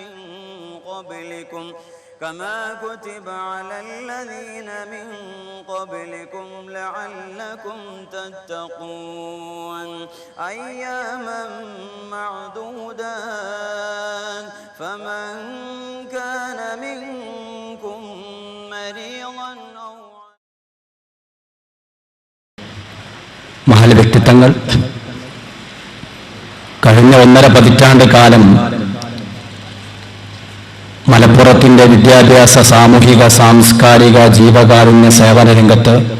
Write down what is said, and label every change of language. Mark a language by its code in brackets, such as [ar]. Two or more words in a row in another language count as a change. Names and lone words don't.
[ar] من قبلكم لعلكم تتقون أياما معدودات فمن كان منكم مريضا أو [ml] മഹൽ വ്യക്തിത്വങ്ങൾ കഴിഞ്ഞ 1.5 പതിറ്റാണ്ട് കാലം മലപ്പുറത്തിന്റെ വിദ്യാഭ്യാസ, സാമൂഹിക, സാംസ്കാരിക, ജീവകാരുണ്യ സേവന രംഗത്ത്